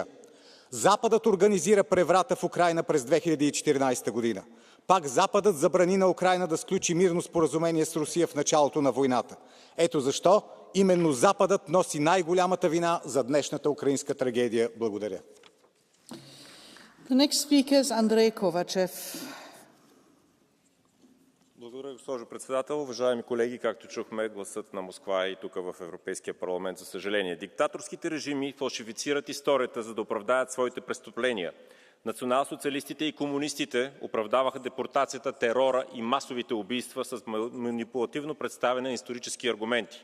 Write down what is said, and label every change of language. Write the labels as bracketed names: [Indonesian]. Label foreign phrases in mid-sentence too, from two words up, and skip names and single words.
[Bulgarian] Западът организира преврата в Украйна през 2014 година. Пак Западът забрани на Украйна да сключи мирно споразумение с Русия в началото на войната. Ето защо именно Западът носи най-голямата вина за днешната украинска трагедия. Благодаря. [English] The next speaker is Andrei Kovachev. [Bulgarian] Благодаря, госпожо председател. Уважаеми колеги, както чухме, гласът на Москва е и тук в Европейския парламент, за съжаление. Диктаторските режими фалшифицират историята, за да оправдаят своите престъпления. Националсоциалистите и комунистите оправдаваха депортацията, терора и масовите убийства с манипулативно представяне на исторически аргументи.